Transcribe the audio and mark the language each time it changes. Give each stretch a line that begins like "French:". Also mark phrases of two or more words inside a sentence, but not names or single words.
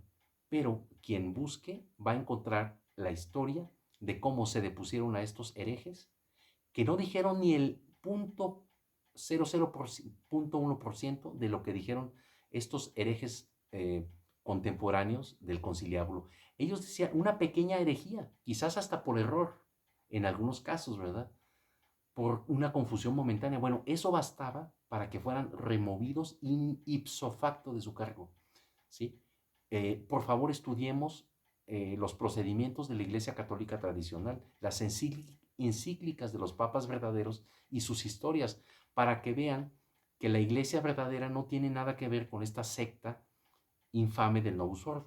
Spanish: Pero quien busque va a encontrar la historia de cómo se depusieron a estos herejes, que no dijeron ni el 0,00.1% de lo que dijeron estos herejes contemporáneos del conciliábulo. Ellos decían una pequeña herejía, quizás hasta por error, en algunos casos, ¿verdad? Por una confusión momentánea. Bueno, eso bastaba para que fueran removidos
Latin: in ipso facto
Spanish: de su cargo, ¿sí? Por favor, estudiemos los procedimientos de la Iglesia Católica tradicional, las encíclicas de los papas verdaderos y sus historias, para que vean que la Iglesia verdadera no tiene nada que ver con esta secta infame del
Latin: Novus Ordo.